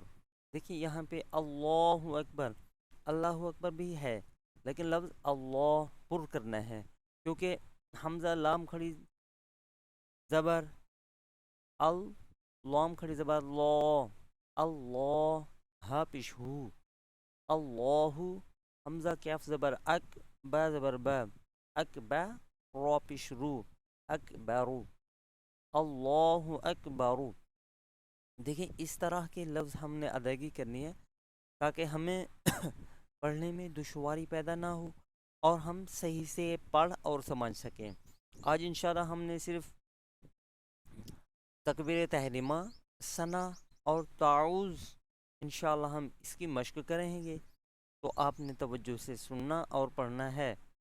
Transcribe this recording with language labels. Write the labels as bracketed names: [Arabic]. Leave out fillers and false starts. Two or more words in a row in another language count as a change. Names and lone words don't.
[Urdu] دیکھیے یہاں پہ [Arabic] اللہ اکبر، اللہ اکبر [Urdu] بھی ہے لیکن لفظ اللہ پر کرنا ہے، کیونکہ حمزہ لام کھڑی زبر ال، لام کھڑی زبر لو، اللہ ہا پیش ہو، اللہ، حمزہ کیف زبر اک، با زبر با، اکبا، رو پیش رو، [Arabic] اکبرو، اللہ اکبرو۔ [Urdu] دیکھیں اس طرح کے لفظ ہم نے ادائیگی کرنی ہے تاکہ ہمیں پڑھنے میں دشواری پیدا نہ ہو اور ہم صحیح سے پڑھ اور سمجھ سکیں۔ آج انشاءاللہ ہم نے صرف تکبیر تحریمہ، ثنا اور تعوذ انشاءاللہ ہم اس کی مشق کریں گے، تو آپ نے توجہ سے سننا اور پڑھنا ہے۔